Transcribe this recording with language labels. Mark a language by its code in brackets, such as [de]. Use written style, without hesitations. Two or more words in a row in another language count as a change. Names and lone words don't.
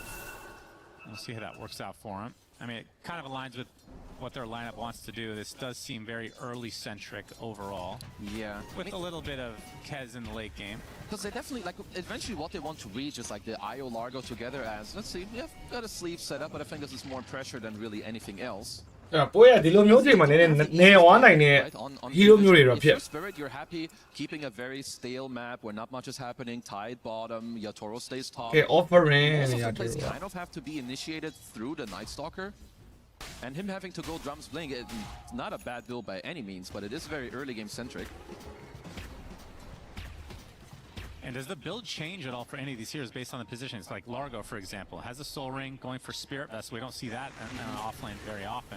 [en] We'll see how that works out for him. I mean, it kind of aligns with what their lineup wants to do. This does seem very early-centric overall, Yeah. with a little bit of Kez in the late game. Because they definitely, like, eventually what they want to reach is like the IO Largo together as, let's see, we have got a sleeve set up, but I think this is more pressure than really anything else. [my] အဲ့ပွဲကဒီလိုမျိုးချိန်မှာနည်းနည်းနေဝါနိုင်တဲ့ [en] Right, on [my] ဟီးရိုး [en] Pvision. [my] မျိုးတွေတော့ [en] If [my] ဖြစ် [en] you're Spirit, you're happy keeping a very stale map where not much is happening, tied bottom, Yatoro stays top. [my] ကဲ offering [en] Most [my] နေ [en] of [my] ရ [en] the [my] တူ [en] plays kind of have to be initiated through the Night Stalker. And him having to go drums blink, it's not a bad build by any means, but it is very early game centric. And does the build change at all for any of these heroes based on the positions? Like Largo, for example, has a Soul Ring going for Spirit Vest. We don't see that in offlane very often.